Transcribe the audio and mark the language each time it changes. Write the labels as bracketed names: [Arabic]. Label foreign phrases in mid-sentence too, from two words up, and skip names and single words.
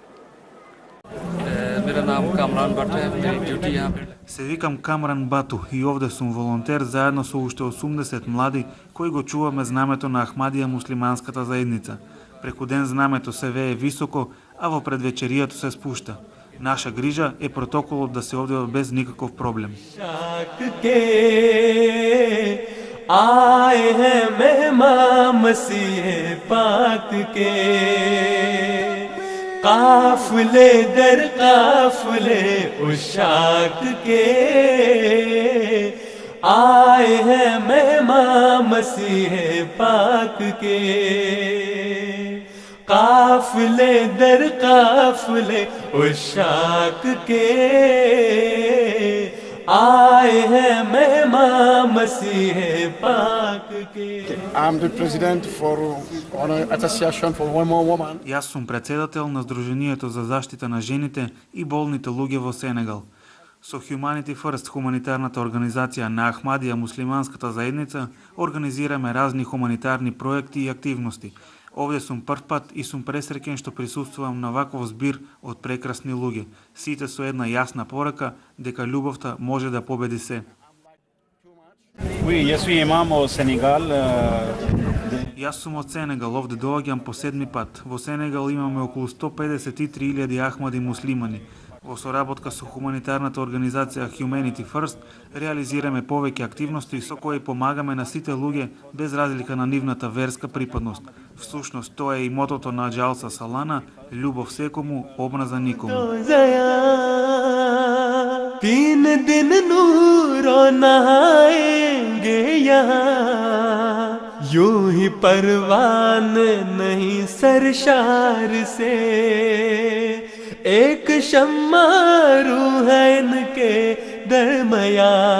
[Macedonian] Се викам Камран Бату и овде сум волонтер заедно со уште 80 млади кои го чуваме знамето на Ахмадија муслиманската заедница. Преку ден знамето се вее високо, а во предвечеријато се спушта. Наша грижа е протоколот да се одвива без никаков проблем. [Urdu] آئے ہیں مہمان مسیح پاک کے قافلے در قافلے عشاق کے آئے ہیں مہمان مسیح پاک کے قافلے در قافلے عشاق کے آئے ہیں مہمان مسیح پاک کے [English] I'm the president for Association for Women. [Macedonian] Јас сум председател на Сдруженијето за заштита на жените и болните луѓе во Сенегал. Со Humanity First, хуманитарната организација на Ахмадија муслиманската заедница, организираме разни хуманитарни проекти и активности. Овде сум прв пат и сум пресреќен што присуствувам на ваков збир од прекрасни луѓе, сите со една јасна порака дека љубовта може да победи се. [French] Oui, je suis imam au Sénégal. [Macedonian] Јас сум од Сенегал, овде доаѓам по 7-ми пат. Во Сенегал имаме околу 153.000 ахмади муслимани. Во соработка со хуманитарната организација Humanity First реализираме повеќе активности со кои помагаме на сите луѓе без разлика на нивната верска припадност. Всушност тоа е и мотото на Джалса Салана: љубов секому, образа никому. [Urdu] تین دن نوروں نہائیں گے یہاں یوں ہی پروان نہیں سرشار سے ایک شمع روح ہے ان کے درمیاں